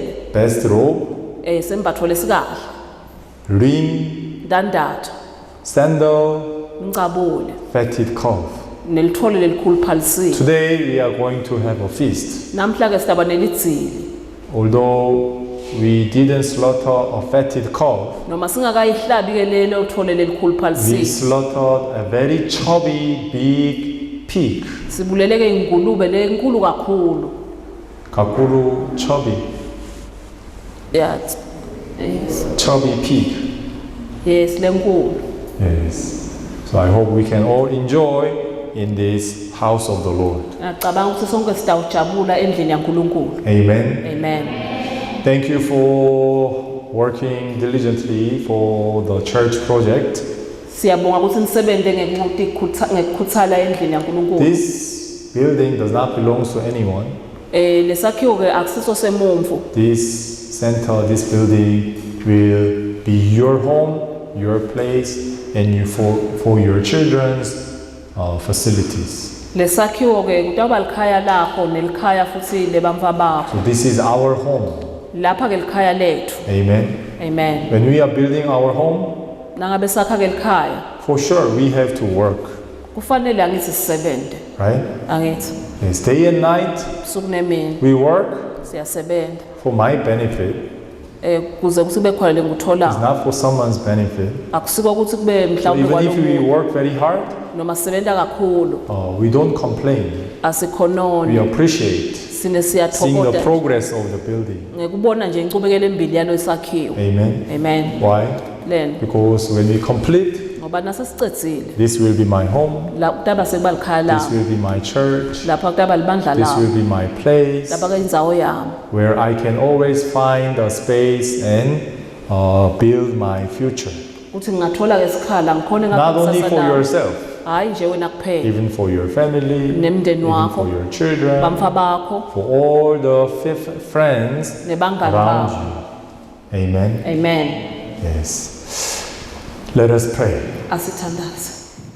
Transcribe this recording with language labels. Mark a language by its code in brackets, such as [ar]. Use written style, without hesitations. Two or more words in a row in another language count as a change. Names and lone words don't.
[en] best robe, [ss] sembatho lesikahle, [en] ring, [ss] ndandatho, [en] sandal, [ss] mncabule [en] fatted calf. [ss] nelithole lelikhulu phalisile. [en] Today we are going to have a feast. [ss] Namhla-ke sidaba nelidzili, [en] Although we didn't slaughter a fatted calf, [ss] noma singakayihlabi-ke lelo thole lelikhulu [en] we [ss] phalisile, [en] slaughtered a very chubby, big pig. [ss] sibuleleke ingulube lenkulu kakhulu. Kakuru chubby, [en] Yeah. Yes. chubby pig. [ss] Yes, lenkulu. [en] Yes. So I hope we can all enjoy in this house of the Lord. [ss] Ngiyacabanga ukuthi sonke sitawujabula endlini yaNkulunkulu. [en] Amen. Amen. Thank you for working diligently for the church project. [ss] Siyabonga ukuthi nisebenze ngekukhuthala endlini yaNkulunkulu. [en] This building does not belong to anyone. [ss] Lesakhiwo-ke akusiso semuntfu. [en] This center, this building will be your home, your place, and for your children's facilities. [ss] Lesakhiwo-ke kutawuba likhaya lakho nelikhaya futhi lebantfwa bakho. [en] So this is our home. [ss] Lapha-ke likhaya lethu. [en] Amen. Amen. When we are building our home, [ss] Nangabe sakha-ke likhaya, [en] for sure we have to work, [ss] kufanele angithi sisebenze. [en] right? [ss] Angithi [en] Yes, day and night [ss] busuku nemini [en] we work [ss] siyasebenza. [en] for my benefit. [ss] Kuze kuthi kube khona [en] It's [ss] lenguthola. [en] not for someone's benefit. [ss] Akusiko ukuthi kube [en] So [ss] mhlawumbe [en] even if we [ss] kwalomuntu [en] work very hard, [ss] noma sisebenza kakhulu [en] we don't complain. We [ss] asikhononi, [en] appreciate [ss] sine [en] seeing the [ss] siyathokoza [en] progress of the building. [ss] ngekubona nje incubekela embili yalo sakhiwo. [en] Amen. Amen. Why? [ss] Len [en] Because when we complete, [ss] ngoba nasesicedzile [en] this will be my home, [ss] la kutaba sekuba likhaya [en] this [ss] lami, [en] will be my church, [ss] lapha kutaba libandla [en] this will [ss] lami, [en] be my place, [ss] lapha ke indzawo yami [en] where I can always find a space and build my future. [ss] ukuthi ngingathola ke sikhala ngikhone [en] Not only [ss] ngakusasa [en] for [ss] lami, [en] yourself, [ss] hayi nje wena kuphela, [en] even for your family, [ss] nemndeni [en] even [ss] wakho, [en] for your children, [ss] bamfa bakho [en] for all the friends [ss] nebangani [en] around [ss] bakho. [en] you. Amen. Amen. Yes. Let us pray. [ss] Asithandaze.